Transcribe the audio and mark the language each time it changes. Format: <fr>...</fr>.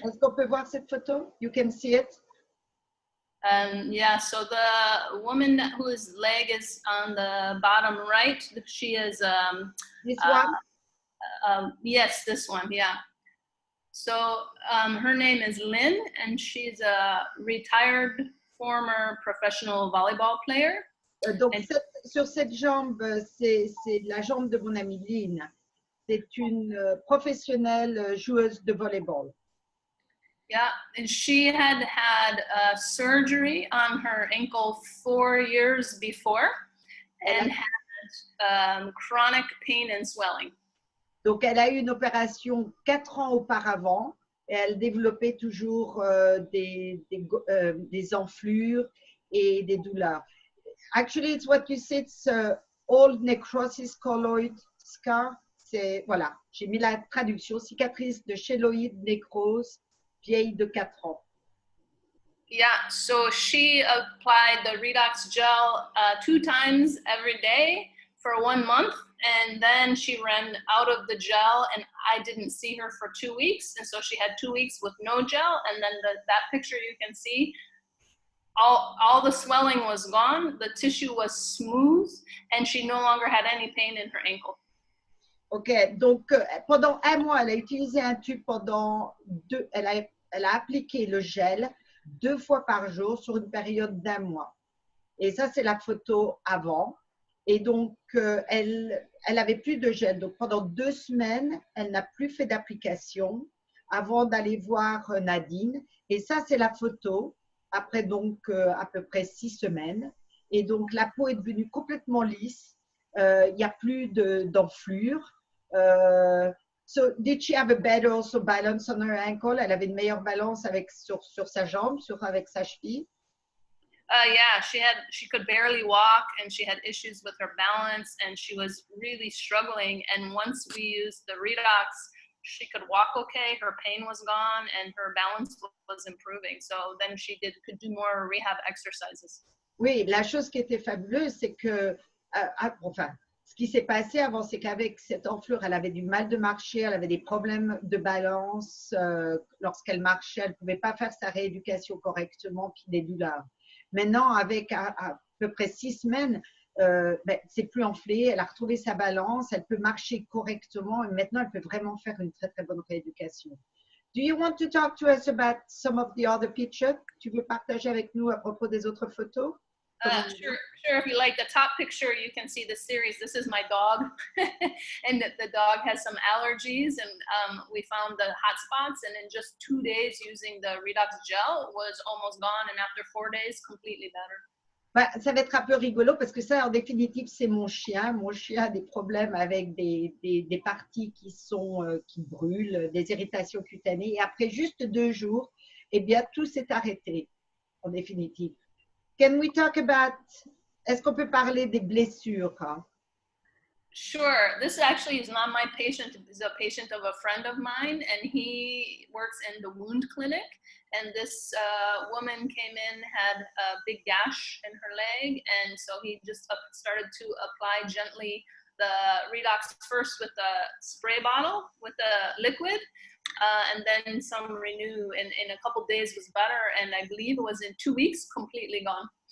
<fr>Est-ce qu'on peut voir cette photo?</fr> <en>You can see it? Yeah, so the woman whose leg is on the bottom right, she is, This one? yes, this one, yeah. So her name is Lynn, and she's a retired former professional volleyball player.</en> <fr>Donc,</fr> <en>And,</en> <fr>sur cette jambe, c'est la jambe de mon amie Lynn. C'est une professionnelle joueuse de volleyball.</fr> <en>yeah, and she had surgery on her ankle 4 years before and had chronic pain and swelling.</en> <fr>Donc, elle a eu une opération 4 ans auparavant et elle développait toujours des enflures et des douleurs.</fr> <en>Actually, it's what you said, it's old necrosis colloid scar.</en> <fr>C'est, voilà, j'ai mis la traduction, cicatrice de chéloïde nécrose, vieille de 4 ans.</fr> <en>Yeah, so she applied the Redox gel 2 times every day for 1 month, and then she ran out of the gel, and I didn't see her for 2 weeks, and so she had 2 weeks with no gel, and then that picture you can see, all the swelling was gone, the tissue was smooth, and she no longer had any pain in her ankle.</en> <fr>Ok, donc pendant 1 mois, elle a utilisé un tube pendant 2, elle a appliqué le gel 2 fois par jour sur une période d'1 mois. Et ça, c'est la photo avant. Et donc, elle avait plus de gel. Donc, pendant 2 semaines, elle n'a plus fait d'application avant d'aller voir Nadine. Et ça, c'est la photo après donc à peu près 6 semaines. Et donc, la peau est devenue complètement lisse. Il n'y a plus d'enflure.</fr> <en>So, did she have a better also balance on her ankle?</en> <fr>Elle avait une meilleure balance sur sa jambe, avec sa cheville.</fr> <en>Yeah, she could barely walk, and she had issues with her balance, and she was really struggling. And once we used the Redox, she could walk okay, her pain was gone, and her balance was improving. So then she could do more rehab exercises.</en> <fr>Oui, la chose qui était fabuleuse, c'est que, enfin, ce qui s'est passé avant, c'est qu'avec cette enflure, elle avait du mal de marcher, elle avait des problèmes de balance. Lorsqu'elle marchait, elle ne pouvait pas faire sa rééducation correctement, puis des douleurs. Maintenant, avec à peu près 6 semaines, c'est plus enflé, elle a retrouvé sa balance, elle peut marcher correctement et maintenant, elle peut vraiment faire une très, très bonne rééducation.</fr> <en>Do you want to talk to us about some of the other pictures?</en> <fr>Tu veux partager avec nous à propos des autres photos?</fr> <en>Sure. If you like the top picture, you can see the series. This is my dog, and the dog has some allergies, and we found the hot spots, and in just 2 days using the Redox gel was almost gone, and after 4 days, completely better.</en> <fr>Ça va être un peu rigolo parce que ça, en définitive, c'est mon chien. Mon chien a des problèmes avec des parties qui brûlent, des irritations cutanées. Et après juste 2 jours, eh bien, tout s'est arrêté, en définitive.</fr> <en>Can we talk about,</en> <fr>est-ce qu'on peut parler des blessures?</fr> <en>Sure. This actually is not my patient. It's a patient of a friend of mine, and he works in the wound clinic. And this woman came in, had a big gash in her leg, and so he just started to apply gently the Redox first with the spray bottle with the liquid, and then some Renew in a couple days was better, and I believe it was in 2 weeks completely gone.</en>